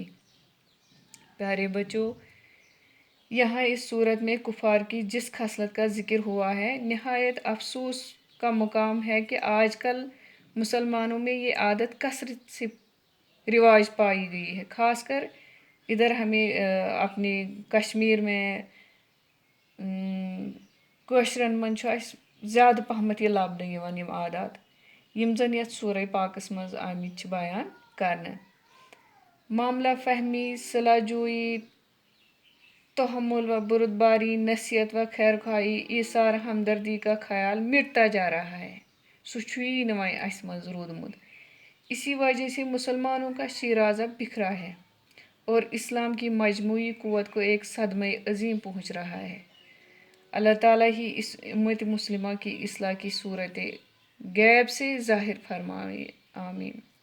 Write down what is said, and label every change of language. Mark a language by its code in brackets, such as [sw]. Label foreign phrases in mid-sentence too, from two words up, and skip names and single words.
[ur] پیارے بچوں، یہاں اس صورت میں کفار کی جس خصلت کا ذکر ہوا ہے، نہایت افسوس کا مقام ہے کہ آج کل مسلمانوں میں یہ عادت کثرت سے رواج پائی گئی ہے، خاص کر ادھر ہمیں اپنے کشمیر میں [ks] کٲشرن منٛز چھُ اَسہِ زیادٕ پہمت یہ لبنہٕ یِوان یِم عادات یِم زن یتھ سورہ پاکس منٛز آمٕتۍ چھِ بیان کرنہٕ۔ [ur] معاملہ فہمی، صلح جوئی، تحمل و بردباری، نصیحت و خیر خواہی، ایثار ہمدردی کا خیال مٹتا جا رہا ہے، [ks] سُہ چھُیی نہٕ وۄنۍ اَسہِ منٛز روٗدمُت۔ [ur] اسی وجہ سے مسلمانوں کا شیرازہ بکھرا ہے اور اسلام کی مجموعی قوت کو ایک صدمہ عظیم پہنچ رہا ہے۔ اللہ تعالیٰ ہی اس امت مسلمہ کی اصلاح کی صورت غیب سے ظاہر فرمائے، آمین۔